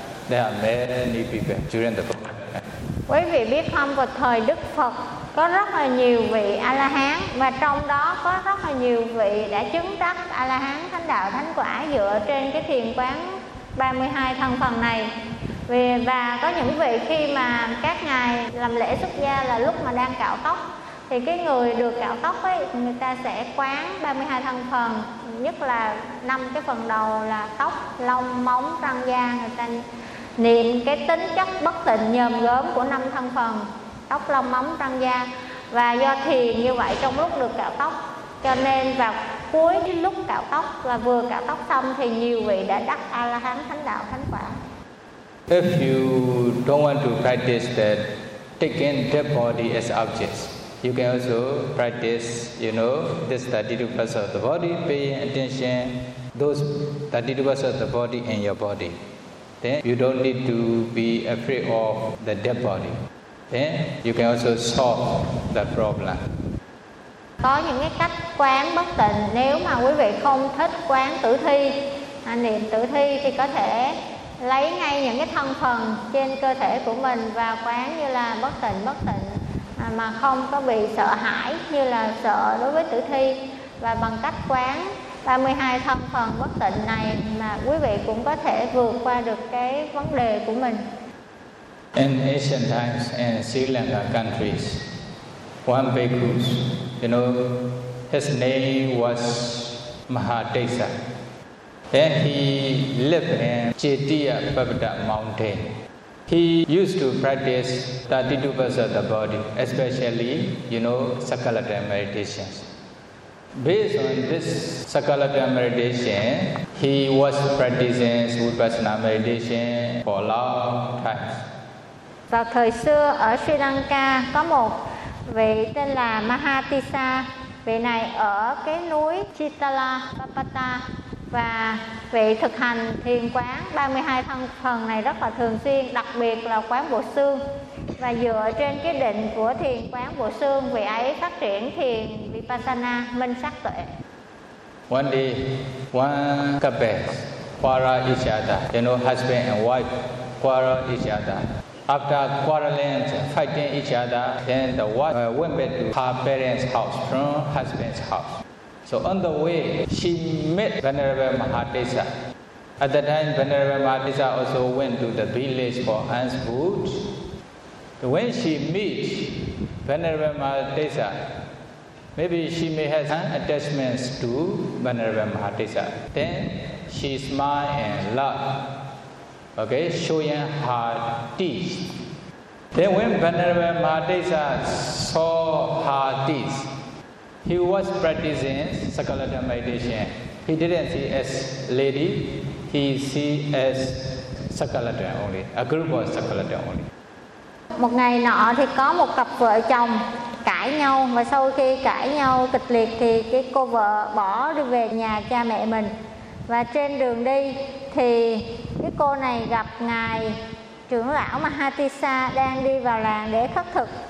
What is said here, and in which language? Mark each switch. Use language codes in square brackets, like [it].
[en] There are many people during the book. [vi] Quý vị biết không, vào thời Đức Phật có rất là nhiều vị A-la-hán và trong đó có rất là nhiều vị đã chứng đắc A-la-hán thánh đạo thánh quả dựa trên cái thiền quán 32 thân phần này. Và có những vị khi mà các ngài làm lễ xuất gia là lúc mà đang cạo tóc, thì cái người được cạo tóc ấy, người ta sẽ quán 32 thân phần, nhất là năm cái phần đầu là tóc, lông, móng, răng, da, người ta niệm cái tính chất bất tịnh nhờm gớm của năm thân phần tóc, lông, móng, răng, da. Và do thiền như vậy trong lúc được cạo tóc, cho nên vào cuối lúc cạo tóc và vừa cạo tóc xong thì nhiều vị đã đắc A-la-hán thánh đạo thánh quả. [en] If you don't want to practice that taking the body as objects, you can also practice, you know, this 32 parts of the body, paying attention, those 32 parts of the body in your body. Then you don't need to be afraid of the dead body. Then you can also solve the problem. [vi] Có những cái cách quán bất tịnh. Nếu mà quý vị không thích quán tử thi, niệm tử thi, thì có thể lấy ngay những cái thân phần trên cơ thể của mình và quán như là bất tịnh, bất tịnh, mà không có bị sợ hãi như là sợ đối với tử thi. Và bằng cách quán 32 thân phần bất tịnh này mà quý vị cũng có thể vượt qua được cái vấn đề của mình. [en] In ancient times in Sri Lanka countries, one bhikkhu, you know, his name was Mahadesa. Then he lived in Chetia Babada Mountain. He used to practice 32 parts of the body, especially, you know, Sakalatana meditations. Based on this Sakalatana meditation, he was practicing Vipassana meditation for a long time. [vi] Vào thời xưa ở Sri Lanka có một vị tên là Mahatisa. Vị này ở cái núi Chitala Papata và vị thực hành thiền quán 32 thân phần này rất là thường xuyên, đặc biệt là quán bộ xương. Và dựa trên cái định của thiền quán bộ xương, vị ấy phát triển thiền Vipassana, minh sát tuệ. [en] One day, one couple quarrel each other, you know, husband and wife quarrel each other. After quarreling, fighting each other, then the wife went back to her parents' house from husband's house. So on the way, she met Venerable Mahatesa. At that time, Venerable Mahatesa also went to the village for hands food. When she meets Venerable Mahatesa, maybe she may have some attachments to Venerable Mahatesa. Then she smiles and laughs, okay, showing her teeth. Then when Venerable Mahatesa saw her teeth, he was practicing Sakalatana meditation. He didn't see as lady, he see as Sakalatana only, a group of Sakalatana only. [vi] Một ngày nọ thì có một cặp vợ chồng cãi nhau, và sau khi cãi nhau kịch liệt thì cái cô vợ bỏ đi về nhà cha mẹ mình. Và trên đường đi thì cái cô này gặp ngài trưởng lão Mahatisa đang đi vào làng để khất thực.